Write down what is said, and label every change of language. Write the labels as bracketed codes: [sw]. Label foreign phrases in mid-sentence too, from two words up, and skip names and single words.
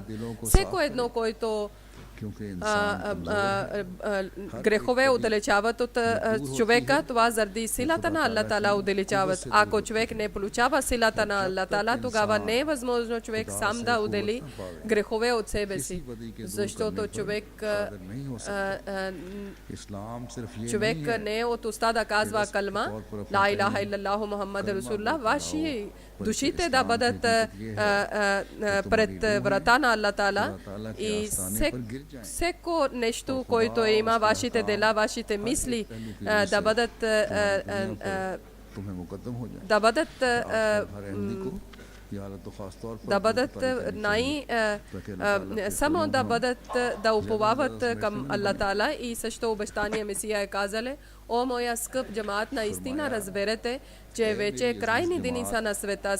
[bg] Всеко едно, който грехове отдалечават от човека, това заради силата на Аллах Таала отдалечават. Ако човек не получава силата на Аллах Таала, тогава не е възможно човек сам да отдели грехове от себе си. Защото човек не е от уста да казва калма, [ar] لا إله إلا الله محمد رسول الله, [bg] ваши душите да бъдат пред врата на Аллах Таала и всеко нещо, което има вашите дела, вашите мисли, да бъдат само да уповават към Аллах Таала и също обещание Месия е казали: о моя скъп джамаат, наистина разберете, че вече крайни дни са на света.